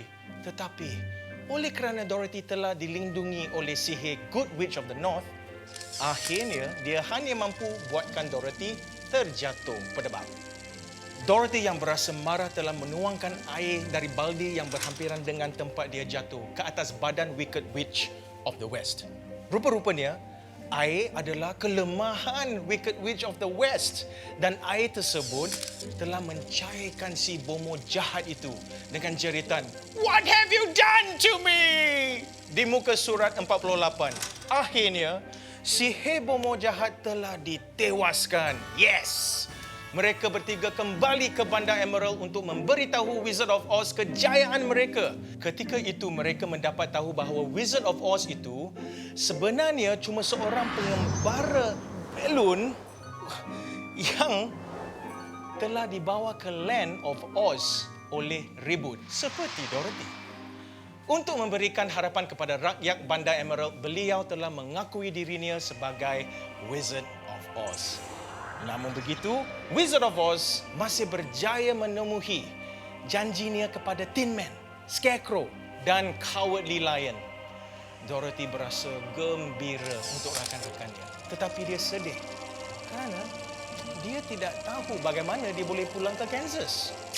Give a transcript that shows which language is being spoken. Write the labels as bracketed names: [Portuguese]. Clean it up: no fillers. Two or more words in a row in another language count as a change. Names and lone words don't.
[Malay] Tetapi, oleh kerana Dorothy telah dilindungi oleh sihir Good Witch of the North, akhirnya dia hanya mampu buatkan Dorothy terjatuh pedebab. Dorothy yang berasa marah telah menuangkan air dari baldi yang berhampiran dengan tempat dia jatuh ke atas badan Wicked Witch of the West. Rupa-rupanya, air adalah kelemahan Wicked Witch of the West dan air tersebut telah mencairkan si bomoh jahat itu dengan jeritan, [English] "What have you done to me?" [Malay] Di muka surat 48. Akhirnya, si bomoh jahat telah ditewaskan. Yes! Mereka bertiga kembali ke Bandar Emerald untuk memberitahu Wizard of Oz kejayaan mereka. Ketika itu mereka mendapat tahu bahawa Wizard of Oz itu sebenarnya cuma seorang pengembara belon yang telah dibawa ke Land of Oz oleh Ribut seperti Dorothy. Untuk memberikan harapan kepada rakyat Bandar Emerald, beliau telah mengakui dirinya sebagai Wizard of Oz. Namun begitu, Wizard of Oz masih berjaya memenuhi janjinya kepada Tin Man, Scarecrow dan Cowardly Lion. Dorothy berasa gembira untuk rakan-rakannya. Tetapi dia sedih kerana dia tidak tahu bagaimana dia boleh pulang ke Kansas.